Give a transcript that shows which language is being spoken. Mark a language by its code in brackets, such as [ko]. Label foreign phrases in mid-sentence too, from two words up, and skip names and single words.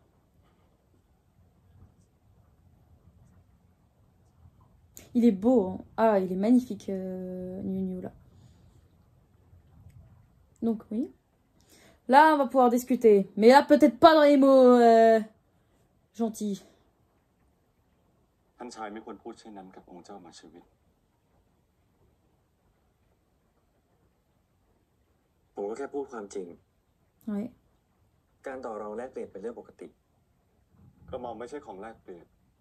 [fr] Il est beau, hein. Ah, il est magnifique, Niu là. Donc, oui. Là, on va pouvoir discuter. Mais là, peut-être pas dans les mots gentils. [th] ท่านชายไม่ควรพูดเช่นนั้นกับองค์เจ้ามาชีวิต ผมก็แค่พูดความจริง [fr] Ouais. [th] การต่อรองแลกเปลี่ยนเป็นเรื่องปกติ กระหม่อมไม่ใช่ของแลกเปลี่ยน